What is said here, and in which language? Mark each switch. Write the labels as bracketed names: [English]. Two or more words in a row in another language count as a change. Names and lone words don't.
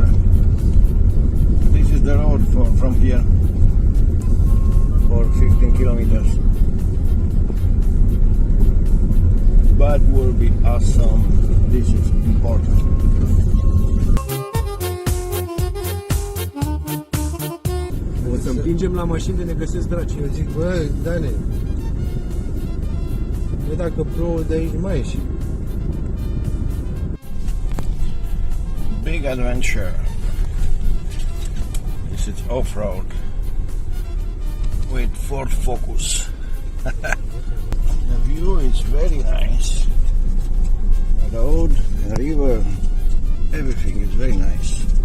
[English] This is the road from here for 15 kilometers, but will be awesome. This is important. [Romanian] Să împingem la mașini de ne găsesc draci. Eu zic, bă, Dane, bă, dacă plouă de aici mai ieși. [English] Big adventure. This is off-road with Ford Focus. The view is very nice. The road, the river, everything is very nice.